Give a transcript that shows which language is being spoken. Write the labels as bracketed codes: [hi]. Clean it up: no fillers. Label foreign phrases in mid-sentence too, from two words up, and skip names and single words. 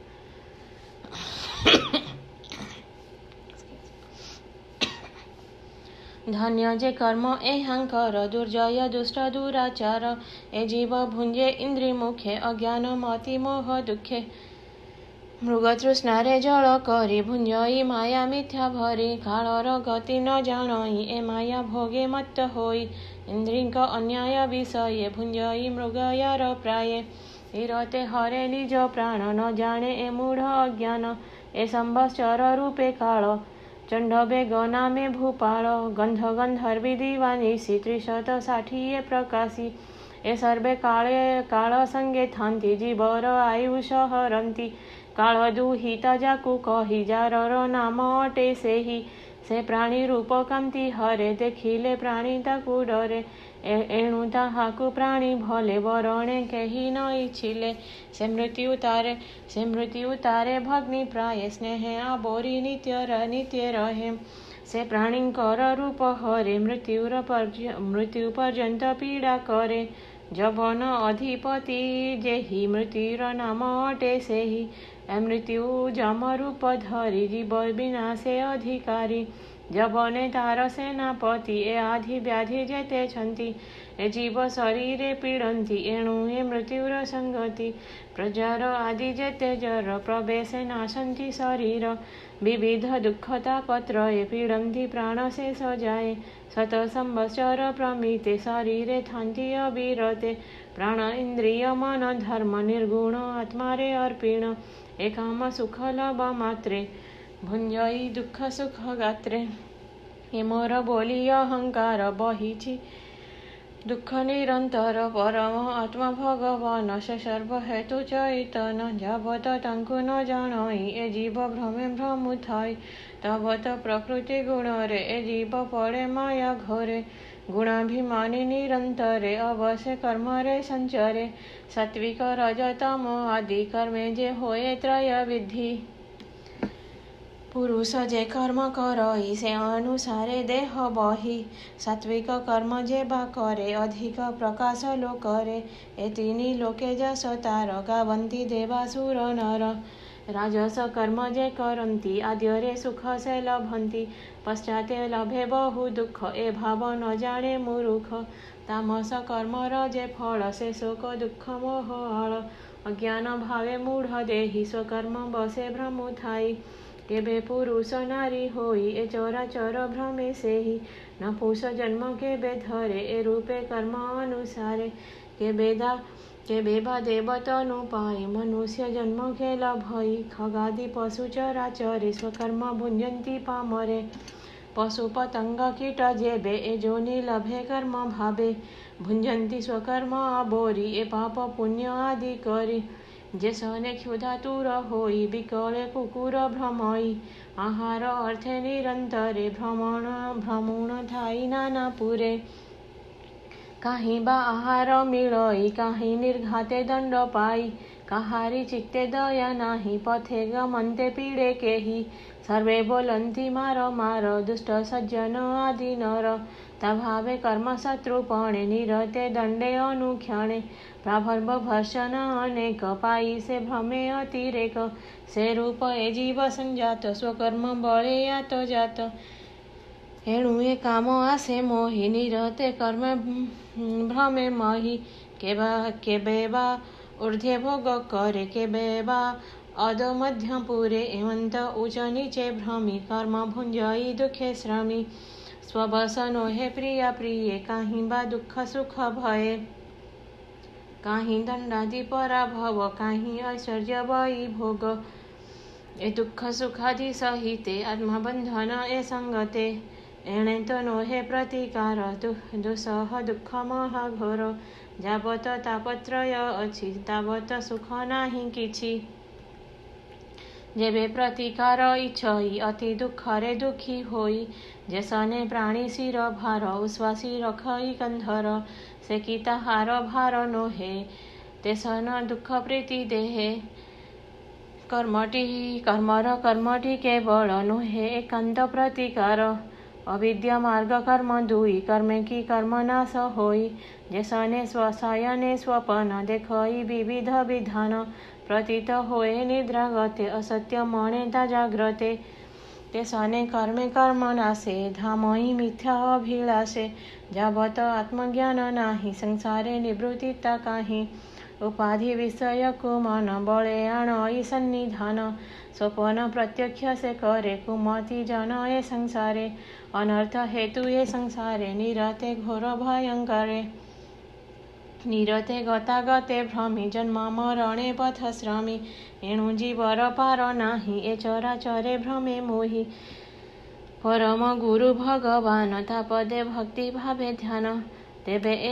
[or] ଧନ୍ୟ ଯେ କର୍ମ ଏହାଙ୍କର ଦୁର୍ଜୟ ଦୁଷ୍ଟ ଦୁରାଚାର ଏ ଜୀବ ଭୁଞ୍ଜେ ଇନ୍ଦ୍ରି ମୁଖେ ଅଜ୍ଞାନ ମତି ମୋହ ଦୁଖେ ମୃଗ ତୃଷ୍ଣାରେ ଜଳ କରି ଭୁଞ୍ଜଇ ମାୟା ମିଥ୍ୟା ଭରି କାଳର ଗତି ନ ଜାଣଇ ଏ ମାୟା ଭୋଗେ ମତ୍ତ ହୋଇ ଇନ୍ଦ୍ରିଙ୍କ ଅନ୍ୟାୟ ବିଷୟେ ଭୁଞ୍ଜଇ ମୃଗୟାର ପ୍ରାୟେ ଇରତେ ହରେ ନିଜ ପ୍ରାଣ ନ ଜାଣେ ଏ ମୂଢ଼ ଅଜ୍ଞାନ ଏ ସମ୍ବତ୍ସର ରୂପେ କାଳ ଚଣ୍ଡବେ ଗନାମେ ଭୂପାଳ ଗନ୍ଧ ଗନ୍ଧର୍ବୀ ଦିବାନିଶି 360 ପ୍ରକାଶୀ ଏ ସର୍ବେ କାଳ ସଙ୍ଗେ ଥାନ୍ତି ଜୀବର ଆୟୁଷ ହରନ୍ତି କାଳ ଦୁହିତା ଯାକୁ କହି ଯାର ନାମ ଅଟେ ସେ ପ୍ରାଣୀ ରୂପ କାନ୍ତି ହରେ ଦେଖିଲେ ପ୍ରାଣୀ ତାକୁ ଡରେ ଏଣୁ ତାହାକୁ ପ୍ରାଣୀ ଭଲେ ବରଣେ କେହି ନ ଇଚ୍ଛିଲେ ସେ ମୃତ୍ୟୁ ତାରେ ଭଗ୍ନି ପ୍ରାୟ ସ୍ନେହ ଆବୋରି ନିତ୍ୟ ରହେ ସେ ପ୍ରାଣୀକର ରୂପ ହରେ ମୃତ୍ୟୁ ପର୍ଯ୍ୟନ୍ତ ପୀଡ଼ା କରେ ଯବନ ଅଧିପତି ଯେହି ମୃତ୍ୟୁର ନାମ ଅଟେ ସେହି ମୃତ୍ୟୁ ଯମ ରୂପ ଧରି ଜୀବ ବିନାଶେ ଅଧିକାରୀ ଯବନେ ତାର ସେନାପତି ଏ ଆଧି ବ୍ୟାଧି ଯେତେ ଛନ୍ତି ଏ ଜୀବ ଶରୀରେ ପୀଡ଼ନ୍ତି ଏଣୁ ଏ ମୃତ୍ୟୁର ସଙ୍ଗତି ପ୍ରଜାର ଆଦି ଯେତେ ଜର ପ୍ରବେଶେ ନାଶନ୍ତି ଶରୀର ବିବିଧ ଦୁଃଖତା ପତ୍ର ଏ ପୀଡ଼ନ୍ତି ପ୍ରାଣ ସେ ସଜାଏ ଶତ ସମ୍ବତ୍ସର ପ୍ରମିତେ ଶରୀରେ ଥାନ୍ତି ଅବିରତେ ପ୍ରାଣ ଇନ୍ଦ୍ରିୟ ମନ ଧର୍ମ ନିର୍ଗୁଣ ଆତ୍ମା ରେ ଅର୍ପିଣ ଏ କାମ ସୁଖ ଲଭ ମାତ୍ରେ ଭୁଞ୍ଜଇ ଦୁଖ ସୁଖ ଗାତ୍ରେ ଏ ମୋର ବୋଲି ଅହଙ୍କାର ବହିଛି ଦୁଖ ନିରନ୍ତର ପରମ ଆତ୍ମା ଭଗବାନ ସେ ସର୍ବ ହେତୁ ଚୈତନ ଯାବତ ତାଙ୍କୁ ନ ଜାଣଇ ଏ ଜୀବ ଭ୍ରମେ ଭ୍ରମୁଥାଇ ତାବତ ପ୍ରକୃତି ଗୁଣ ରେ ଏ ଜୀବ ପଡ଼େ ମାୟା ଘୋରେ ଗୁଣାଭିମାନୀ ନିରନ୍ତରେ ଅବଶ୍ୟ କର୍ମ ରେ ସଞ୍ଚରେ ସାତ୍ୱିକ ରଜତମ ଆଦି କର୍ମେ ଯେ ହୋଏ ତ୍ରୟ ବିଧି ପୁରୁଷ ଯେ କର୍ମ କରଇ ସେ ଅନୁସାରେ ଦେହ ବହି ସାତ୍ୱିକ କର୍ମ ଯେ ବା କରେ ଅଧିକ ପ୍ରକାଶ ଲୋକରେ ଏ ତିନି ଲୋକେ ଯଶ ତାର ଗାବନ୍ତି ଦେବାସୁର ନର ରାଜସ କର୍ମ ଯେ କରନ୍ତି ଆଦ୍ୟରେ ସୁଖ ସେ ଲଭନ୍ତି ପଶ୍ଚାତେ ଲଭେ ବହୁ ଦୁଖ ଏ ଭାବ ନ ଜାଣେ ମୂର୍ଖ ତାମସ କର୍ମର ଯେ ଫଳ ସେ ଶୋକ ଦୁଖ ମୋହ ଆଳ ଅଜ୍ଞାନ ଭାବେ ମୂଢ଼ ଦେହି ସ୍ୱକର୍ମ ବଶେ ଭ୍ରମ ଥାଇ କେବେ ପୁରୁଷ ନାରୀ ହୋଇ ଏ ଚରାଚର ଭ୍ରମେ ସେହି ନ ପୁଷ ଜନ୍ମ କେବେ ଧରେ ଏ ରୂପେ କର୍ମ ଅନୁସାରେ କେବେ ବା ଦେବତନୁ ପାଇ ମନୁଷ୍ୟ ଜନ୍ମ କେ ଲଭଇ ଖଗାଦି ପଶୁ ଚରାଚରେ ସ୍ୱକର୍ମ ଭୁଞ୍ଜନ୍ତି ପାମରେ ପଶୁ ପତଙ୍ଗ କୀଟ ଯେବେ ଏ ଯୋନି ଲଭେ କର୍ମ ଭାବେ ଭୁଞ୍ଜନ୍ତି ସ୍ୱକର୍ମ ବୋରି ଏ ପାପ ପୁଣ୍ୟ ଆଦି କରି ଯେ ସନେ କ୍ଷୁଧାତୁର ହୋଇ ବିକଳେ କୁକୁର ଭ୍ରମଇ ଆହାର ଅର୍ଥେ ନିରନ୍ତରେ ଭ୍ରମଣ ଥାଇ ନାନା ପୁରେ କାହିଁ ବା ଆହାର ମିଳଇ କାହିଁ ନିର୍ଘାତେ ଦଣ୍ଡ ପାଇ କାହାରି ଚିତ୍ତେ ଦୟା ନାହିଁ ପଥେ ଗମନ୍ତେ ପୀଡ଼େ କେହି ସର୍ବେ ବୋଲନ୍ତି ମାର ମାର ଦୁଷ୍ଟ ସଜ୍ଜନ ଆଦି ନର ତା ଭାବେ କର୍ମ ଶତ୍ରୁପଣେ ନିରତେ ଦଣ୍ଡେ ଅନୁକ୍ଷଣେ ପ୍ରାଭର୍ଭ ଭର୍ଷଣ ଅନେକ ପାଇ ସେ ଭ୍ରମେ ଅତିରେକ ସେ ରୂପ ଏ ଜୀବ ସଞ୍ଜାତ ସ୍ୱକର୍ମ ବଳେ ଯାତ ଜାତ ଏଣୁ ଏ କାମ ଆସେ ମୋହି ନିରତେ କର୍ମ ଭ୍ରମେ ମହି କେବେ ବା ଊର୍ଦ୍ଧ୍ୱେ ଭୋଗ କରେ କେବେ ବା ଅଧୋ ମଧ୍ୟ ପୁରେ ଏବନ୍ତ ଉଚ୍ଚ ନୀଚେ ଭ୍ରମି କର୍ମ ଭୁଞ୍ଜଇ ଦୁଖେ ଶ୍ରମି ସ୍ୱବସନୋ ହେ ପ୍ରିୟା ପ୍ରିୟେ କାହିଁ ବା ଦୁଖ ସୁଖ ଭୟେ କାହିଁ ଦଣ୍ଡାଦି ପରାଭବ କାହିଁ ଐଶ୍ୱର୍ଯ୍ୟ ବୈ ଭୋଗ ଏ ଦୁଖ ସୁଖାଦି ସହିତେ ଆତ୍ମବନ୍ଧନ ଏ ସଙ୍ଗତେ ଏଣେ ତୋ ନୋ ହେ ପ୍ରତିକାର ଦୁସହ ଦୁଖ ମହାଘୋର ଯାବତ ତାପତ୍ରୟ ଅଛି ତାବତ ସୁଖ ନାହିଁ କିଛି ଯେବେ ପ୍ରତିକାର ଇଚ୍ଛଇ ଅତି ଦୁଖରେ ଦୁଖୀ ହୋଇ ଯେସନେ ପ୍ରାଣୀ ଶିର ଭାର ଉଶ୍ୱାସୀ ରଖଇ କନ୍ଧର ସେ କିତା ହାର ଭାର ନୋହେ ତେସନ ଦୁଖ ପ୍ରୀତି ଦେହେ କର୍ମଟି କେବଳ ନୋହେ ଏକାନ୍ତ ପ୍ରତିକାର ଅବିଦ୍ୟା ମାର୍ଗ କର୍ମ ଦୁଇ କର୍ମେ କି କର୍ମ ନାଶ ହୋଇ ଯେସନେ ସ୍ୱଶୟନେ ସ୍ୱପନ ଦେଖଇ ବିବିଧ ବିଧାନ ପ୍ରତୀତ ହୋଏ ନିଦ୍ରା ଗତେ ଅସତ୍ୟ ମଣେତା ଜାଗ୍ରତେ ତେସନେ କର୍ମେ କର୍ମ ନାଶେ ଧାମଇ ମିଥ୍ୟା ଅଭିଳାଷେ ଯାବତ ଆତ୍ମଜ୍ଞାନ ନାହିଁ ସଂସାରେ ନିବୃତ୍ତିତା କାହିଁ ଉପାଧି ବିଷୟ କୁମନ ବଳେ ଆଣଇ ସନ୍ନିଧାନ ସ୍ୱପନ ପ୍ରତ୍ୟକ୍ଷ ସେ କରେ କୁମତି ଜନ ଏ ସଂସାରେ ଅନର୍ଥ ହେତୁ ଏ ସଂସାରେ ନିରତେ ଘୋର ଭୟଙ୍କରେ ନିରତେ ଗତାଗତେ ଭ୍ରମି ଜନ୍ମ ମରଣେ ପଥ ଶ୍ରମି ଏଣୁ ଜୀବର ପାର ନାହିଁ ଏ ଚରାଚରେ ଭ୍ରମେ ମୋହି ପରମ ଗୁରୁ ଭଗବାନ ତାପଦେ ଭକ୍ତି ଭାବେ ଧ୍ୟାନ ତେବେ ଏ